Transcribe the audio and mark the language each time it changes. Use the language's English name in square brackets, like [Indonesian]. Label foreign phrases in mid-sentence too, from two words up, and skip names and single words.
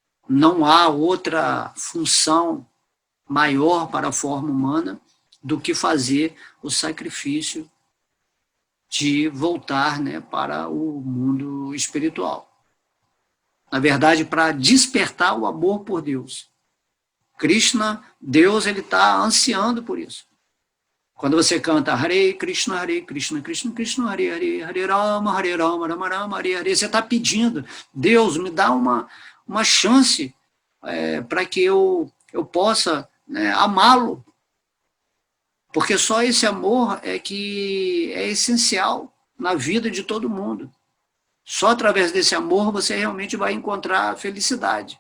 [Portuguese] Não há outra função maior para a forma humana do que fazer o sacrifício de voltar, né, para o mundo espiritual. Na verdade, para despertar o amor por Deus. Krishna, Deus, ele está ansiando por isso. Quando você canta [Sanskrit] Hare Krishna, Krishna Krishna, Hare Hare, Hare Rama, Rama Rama, Hare Hare, [Portuguese] você está pedindo, Deus, me dá uma chance para que eu possa, né, amá-lo. Porque só esse amor é que é essencial na vida de todo mundo. Só através desse amor você realmente vai encontrar a felicidade.